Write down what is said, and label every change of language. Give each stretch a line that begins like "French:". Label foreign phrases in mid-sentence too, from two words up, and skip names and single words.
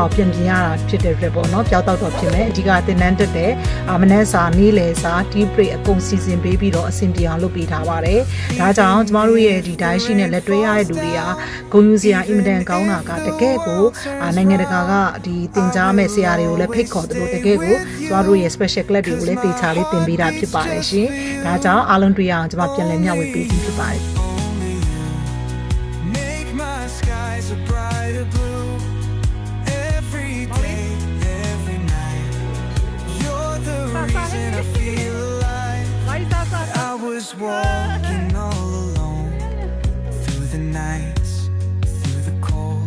Burmese: ကိုပြင်ရတာဖြစ်တဲ့အတွက်ပေါ့နော်ပျောက်တော့ဖြစ်မယ်အဓိကသင်တန်းတက်တဲ့မနက်စာနေ့လယ်စာ
English: tea break
Burmese: အကုန်စီစဉ်ပေးပြီးတော့အဆင်ပြေအောင်လုပ်ပေးထားပါတယ်ဒါကြောင့်ကျမတို့ရဲ့ဒီ
English: diet sheet
Burmese: နဲ့လက်တွဲရတဲ့လူတွေကဂုဏ်ယူစရာအင်မတန်ကောင်းတာကတကယ်ကိုနိုင်ငံတကာကဒီသင်ကြားမဲ့ဆရာတွေကိုလည်းဖိတ်ခေါ်တယ်လို့တကယ်ကိုကျမတို့ရဲ့
English: special class
Burmese: တွေကိုလည်းတေချာလေးသင်ပေးတာဖြစ်ပါတယ်ရှင်ဒါကြောင့်အားလုံးတွေ့ရအောင်ကျမပြန်လည်မျှဝေပေးခြင်းဖြစ်ပါတယ်
English: make my skies a brighter blue. Every day, every night, you're the reason I feel alive. I was walking all alone through the nights, through the cold.